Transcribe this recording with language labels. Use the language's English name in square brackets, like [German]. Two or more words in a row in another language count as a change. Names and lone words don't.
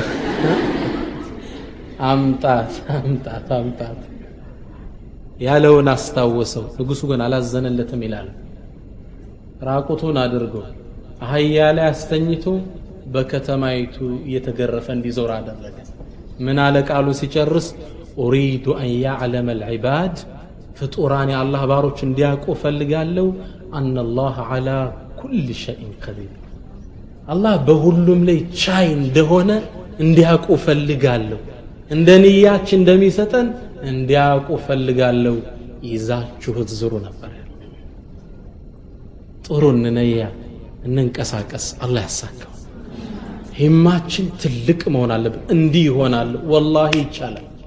[Amharic] አምጣት ያለውን አስታወሰው ንጉሱ ግን አላዘነለትም ይላል ራቁቱን አድርጎ አህያ ላይ አስተኝቶ በከተማይቱ እየተገረፈ እንዲዞር አደረገ ምን አለ ቃሉ ሲጨርስ [Arabic] اريد ان يعلم العباد [Amharic] ፍጡራን የአላህ ባሮች እንዲያውቁ ፈልጋለሁ [Arabic] ان الله على كل شيء قدير [Amharic] አላህ በሁሉም ላይ ቻይ እንደሆነ እንዲያውቁ ፈልጋለሁ እንደንያችን እንደሚሰጠን እንዲያውቁ ፈልጋለሁ ይዛችሁት ዙሩ ነበር ጥሩ ነያ እንንቀሳቀስ አላህ ያሳካው ሂማችን ትልቅ መሆን አለበት እንዲህ ይሆናል والله ይቻላል